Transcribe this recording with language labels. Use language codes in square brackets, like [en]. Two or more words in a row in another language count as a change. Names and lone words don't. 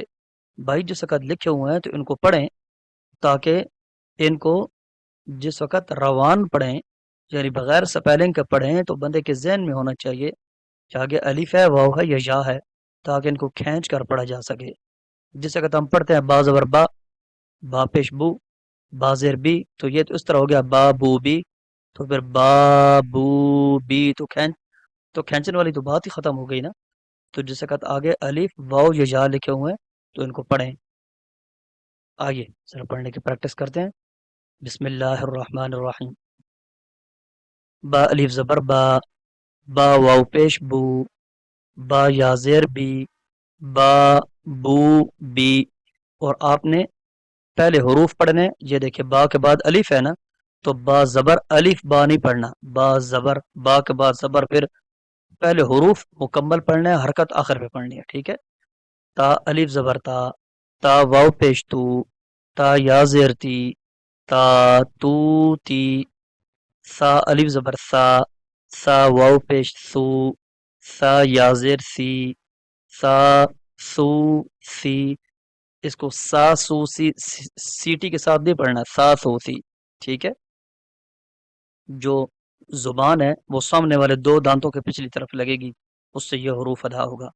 [ur] بھائی جس وقت لکھے ہوئے ہیں تو ان کو پڑھیں، تاکہ ان کو جس وقت روان پڑھیں یعنی بغیر سپیلنگ کے پڑھیں تو بندے کے ذہن میں ہونا چاہیے کہ آگے الف ہے واو ہے یا ہے، تاکہ ان کو کھینچ کر پڑھا جا سکے. جس وقت ہم پڑھتے ہیں با زبر با، با پیش بو، با زیر بی، تو یہ تو اس طرح ہو گیا با بو بی، تو پھر با بو بی تو کھینچنے والی تو بات ہی ختم ہو گئی نا. تو جس وقت آگے الف واو یا لکھے ہوئے ہیں تو ان کو پڑھیں. آئیے ذرا پڑھنے کی پریکٹس کرتے ہیں. [ar] بسم اللہ الرحمن الرحیم. [ur] با الف زبر با، با واو پیش بو، با یا زیر بی، با بو بی. اور آپ نے پہلے حروف پڑھنے، یہ دیکھیں با کے بعد الف ہے نا، تو با زبر الف با نہیں پڑھنا، با زبر، با کے بعد زبر، پھر پہلے حروف مکمل پڑھنا ہے، حرکت آخر پہ پڑھنی ہے. ٹھیک ہے، تا الف زبر تا، تا واو پیش تو، تا یا زیر تی، تا تو تی، سا الف زبر سا، سا واو پیش سو، سا یا زیر سی، سا سو سی. اس کو سا سو سی سیٹی کے ساتھ نہیں پڑھنا، سا سو سی. ٹھیک ہے، جو زبان ہے وہ سامنے والے دو دانتوں کے پچھلی طرف لگے گی، اس سے یہ حروف ادا ہوگا.